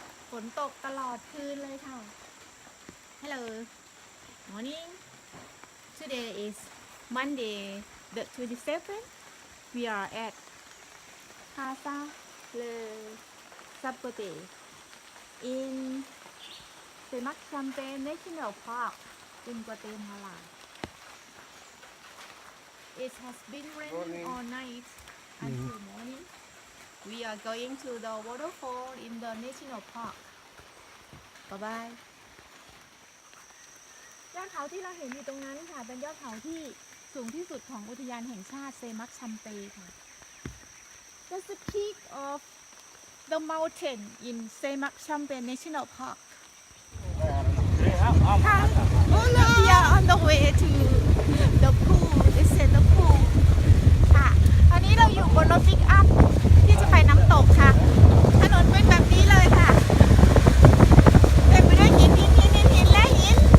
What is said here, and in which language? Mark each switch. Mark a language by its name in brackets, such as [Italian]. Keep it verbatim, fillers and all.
[Thai] ฝนตกตลอดคืนเลยค่ะ [English] Hello morning today is Monday the twenty-seventh we are at Casa Le Sapote in Semak Champe National Park in Guatemala. It has been raining all night until morning. We are going to the waterfall in the national park. Bye bye. [Thai] ยอดเขาที่เราเห็นอยู่ตรงนั้นค่ะเป็นยอดเขาที่สูงที่สุดของอุทยานแห่งชาติเซมักชัมเปค่ะ [English] That's the peak of the mountain in Semak Champe National Park. ค่ะ We are on the way to the pool. This is the pool. [Thai] ค่ะตอนนี้เราอยู่บนรถปิกอัพที่จะไปน้ำตกค่ะถนนเป็นแบบนี้เลยค่ะเต็มไปด้วยหินหินหินหินหินและหิน